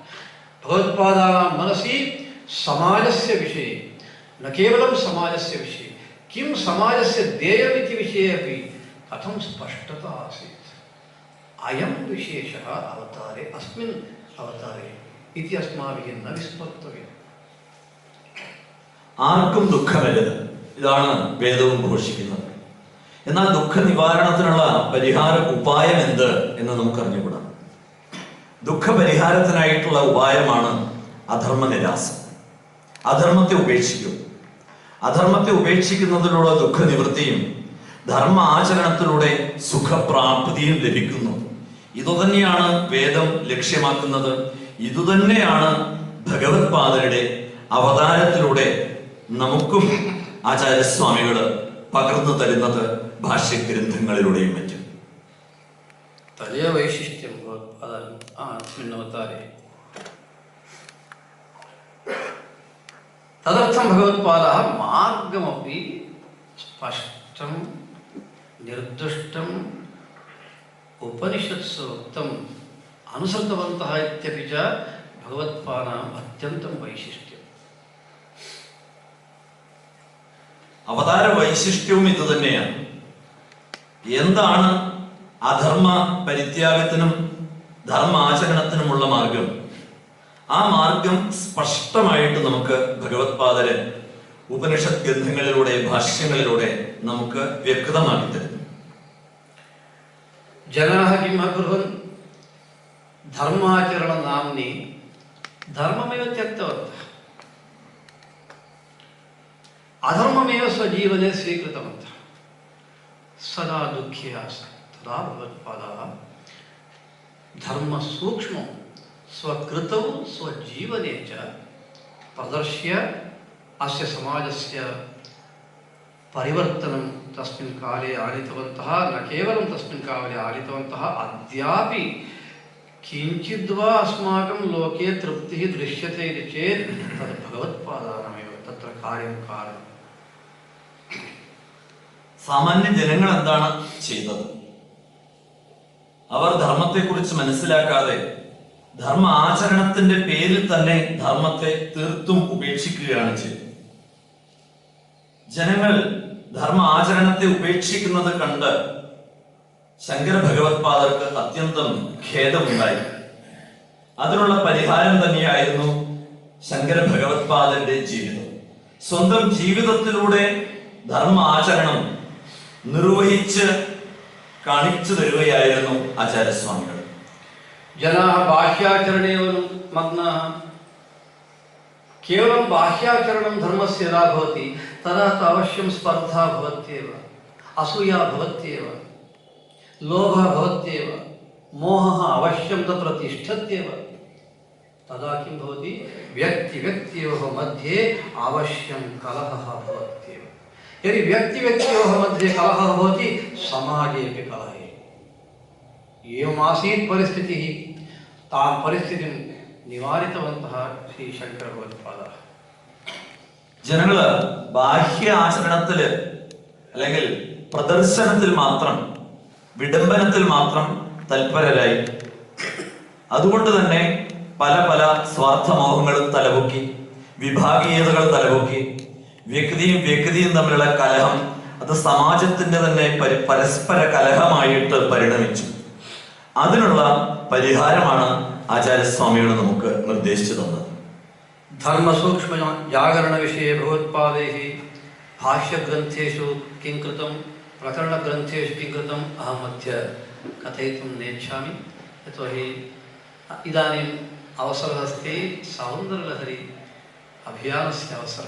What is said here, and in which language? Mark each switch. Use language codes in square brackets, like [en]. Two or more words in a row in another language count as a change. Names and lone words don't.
[sa] भगवत्पादानां मनसि समाजस्य विषये, न केवलं समाजस्य विषये, किं समाजस्य देयमिति विषये अपि कथं स्पष्टता आसीत्. अयं विशेषः अवतारे, अस्मिन् अवतारे इति अस्माभिः न विस्मर्तव्यम्. [ml] ആർക്കും ദുഃഖമരുത്, ഇതാണ് വേദവും ഘോഷിക്കുന്നത്. എന്നാൽ ദുഃഖ നിവാരണത്തിനുള്ള പരിഹാര ഉപായം എന്ത് എന്ന് നമുക്കറിഞ്ഞുകൂടാ. ദുഃഖപരിഹാരത്തിനായിട്ടുള്ള ഉപായമാണ് അധർമ്മ നിരാസം. അധർമ്മത്തെ ഉപേക്ഷിക്കും. അധർമ്മത്തെ ഉപേക്ഷിക്കുന്നതിലൂടെ ദുഃഖനിവൃത്തിയും ധർമ്മ ആചരണത്തിലൂടെ സുഖപ്രാപ്തിയും ലഭിക്കുന്നു. ഇതുതന്നെയാണ് വേദം ലക്ഷ്യമാക്കുന്നത്. ഇതുതന്നെയാണ് ഭഗവത്പാദരുടെ അവതാരത്തിലൂടെ നമുക്കും ആചാര്യസ്വാമികൾ പകർന്നു തരുന്നത് ഭാഷ്യഗ്രന്ഥങ്ങളിലൂടെയും മറ്റും. [sa] तदैव वैशिष्ट्यं अस्मिन् अवतारे. तदर्थं भगवत्पादः मार्गमपि स्पष्टं निर्दिष्टम् उपनिषत्सु उक्तम् अनुसृतवन्तः इत्यपि च भगवत्पादानाम् अत्यन्तं वैशिष्ट्यम्. [ml] അവതാര വൈശിഷ്ട്യവും ഇത് തന്നെയാണ്. എന്താണ് അധർമ്മ പരിത്യാഗത്തിനും ധർമാചരണത്തിനുമുള്ള മാർഗം? ആ മാർഗം സ്പഷ്ടമായിട്ട് നമുക്ക് ഭഗവത്പാദര് ഉപനിഷത്ത് ഗ്രന്ഥങ്ങളിലൂടെ ഭാഷ്യങ്ങളിലൂടെ നമുക്ക് വ്യക്തമാക്കി തരുന്നു. [sa] जनाः किं अकुर्वन् धर्माचरण नाम्नि धर्ममेव त्यक्तवन्तः अधर्ममेव स्वजीवने स्वीकृतवन्तः. सदा दुःखी आसन्. तदा भगवत्पादाः धर्मसूक्ष्मं स्वकृतौ स्वजीवने च प्रदर्श्य अस्य समाजस्य परिवर्तनं तस्मिन् काले आनीतवन्तः. न केवलं तस्मिन् काले आनीतवन्तः, अद्यापि किञ्चिद्वा अस्माकं लोके तृप्तिः दृश्यते इति चेत् तद् भगवत्पादानामेव तत्र कार्यं कारणम्. [ml] സാമാന്യ ജനങ്ങൾ എന്താണ് ചെയ്തത്? അവർ ധർമ്മത്തെക്കുറിച്ച് മനസ്സിലാക്കാതെ ധർമ്മ ആചരണത്തിന്റെ പേരിൽ തന്നെ ധർമ്മത്തെ തീർത്തും ഉപേക്ഷിക്കുകയാണ് ചെയ്തത്. ജനങ്ങൾ ധർമ്മ ആചരണത്തെ ഉപേക്ഷിക്കുന്നത് കണ്ട് ശങ്കര ഭഗവത്പാദർക്ക് അത്യന്തം ഖേദമുണ്ടായി. അതിനുള്ള പരിഹാരം തന്നെയായിരുന്നു ശങ്കര ഭഗവത്പാദന്റെ ജീവിതം. സ്വന്തം ജീവിതത്തിലൂടെ ധർമ്മ ആചരണം നിർവഹിച്ച് കാണിച്ചു തരുകയായിരുന്നു ആചാര്യസ്വാമികൾ. [sa] जनाः बाह्याचरणे मग्नाः. केवलं बाह्याचरणं धर्मस्य यदा भवति तदा तु अवश्यं स्पर्धा भवत्येव, असूया भवत्येव, लोभः भवत्येव, मोहः अवश्यं तत्र तिष्ठत्येव. तदा किं भवति? व्यक्तिव्यक्तयोः मध्ये अवश्यं कलहः भवत्येव. यदि व्यक्तिव्यक्तयोः मध्ये कलहः भवति समाजेपि कलहे. एवमासीत् परिस्थितिः. तां परिस्थितिं निवारितवन्तः श्री शङ्करभगवत्पादाः. [ml] ജനങ്ങള് ബാഹ്യ ആചരണത്തില് അല്ലെങ്കിൽ പ്രദർശനത്തിൽ മാത്രം, വിഡംബനത്തിൽ മാത്രം തൽപരരായി. അതുകൊണ്ട് തന്നെ പല പല സ്വാർത്ഥമോഹങ്ങളും തലപൊക്കി, വിഭാഗീയതകൾ തലപൊക്കി, വ്യക്തിയും തമ്മിലുള്ള കലഹം അത് സമാജത്തിന്റെ തന്നെ പരസ്പര കലഹമായിട്ട് പരിണമിച്ചു. അതിനുള്ള പരിഹാരമാണ് ആചാര്യസ്വാമികൾ നമുക്ക് നിർദ്ദേശിച്ചു തന്നത്. [sa] धर्मसूक्ष्म जागरण विषये भगवत्पादैः भाष्यग्रन्थेषु किं कृतं, प्रकरणग्रन्थेषु किं कृतम् अहम् अद्य कथयितुं नेच्छामि. यतोहि इदानीम् अवसरः अस्ति सौन्दर्यलहरी अभियानस्य अवसरः.